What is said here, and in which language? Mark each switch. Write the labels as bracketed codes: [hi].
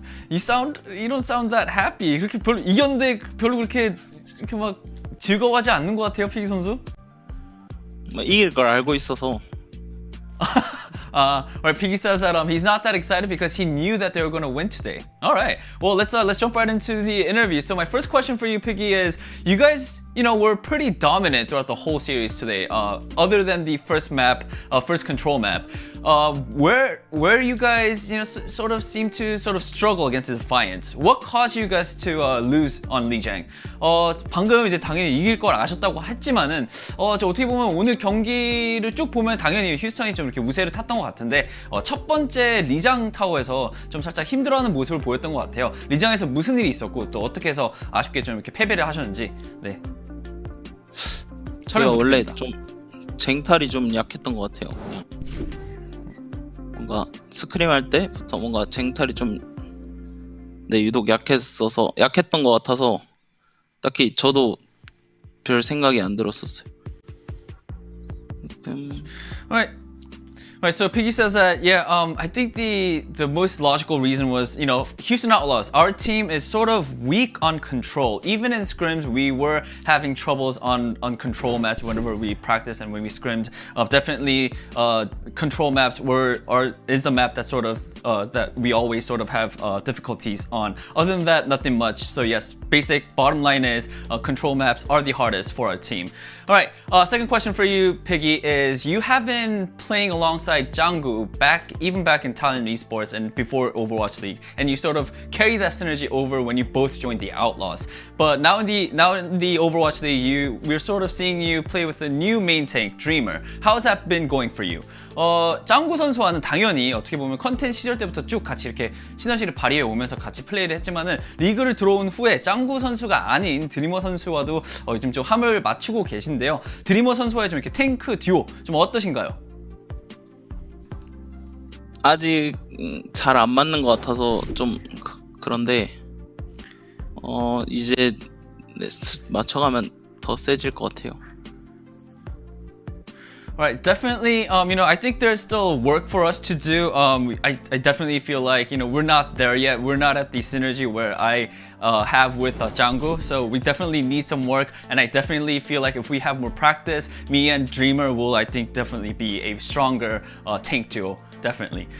[en] You don't sound that happy. [ko] 그렇게 별로 이겼는데 별로 그렇게 막 즐거워하지 않는 것 같아요, 피기 선수. 이길 걸 알고 있어서. [en] Right, Piggy says that he's not that excited because he knew that they were going to win today. All right, well let's jump right into the interview. So my first question for you, Piggy, is you guys were pretty dominant throughout the whole series today. Other than the first map, first control map, where you guys, sort of seem to sort of struggle against the Defiant. What caused you guys to lose on Lijiang? [ko] 방금 이제 당연히 이길 걸 아셨다고 했지만은, 저 어떻게 보면 오늘 경기를 쭉 보면 당연히 휴스턴이 좀 이렇게 우세를 탔던 것 같은데, 첫 번째 리장 타워에서 좀 살짝 힘들어하는 모습을 보였던 것 같아요. 리장에서 무슨 일이 있었고 또 어떻게 해서 아쉽게 좀 이렇게 패배를 하셨는지. 네. 제가 원래 좀 쟁탈이 좀 약했던 것 같아요. 그냥 뭔가 스크림 할 때부터 뭔가 쟁탈이 좀 유독 약했던 것 같아서 딱히 저도 별 생각이 안 들었었어요. [en] Right, so Piggy says that, I think the most logical reason was, Houston Outlaws, our team is sort of weak on control. Even in scrims, we were having troubles on control maps whenever we practiced and when we scrimmed. Definitely, control maps is the map that sort of, that we always sort of have difficulties on. Other than that, nothing much. So yes, basic bottom line is control maps are the hardest for our team. All right, second question for you, Piggy, is you have been playing alongside Chengdu even back in Thailand Esports and before Overwatch League, and you sort of carry that synergy over when you both joined the Outlaws. But now in the Overwatch League, we're sort of seeing you play with a new main tank, Dreamer. How's that been going for you? [ko] 짱구 선수와는 당연히 어떻게 보면 컨텐 시절 때부터 쭉 같이 이렇게 시너지를 발휘해 오면서 같이 플레이를 했지만은 리그를 들어온 후에 짱구 선수가 아닌 드리머 선수와도 요즘 좀 함을 맞추고 계신데요. 드리머 선수와의 좀 이렇게 탱크 듀오 좀 어떠신가요? 아직 잘 안 맞는 것 같아서 좀 그런데 이제 맞춰가면 더 세질 것 같아요. [en] Right, definitely. I think there's still work for us to do. I definitely feel like we're not there yet. We're not at the synergy where I have with Chengdu. So we definitely need some work, and I definitely feel like if we have more practice, me and Dreamer will, I think, definitely be a stronger tank duo. Definitely.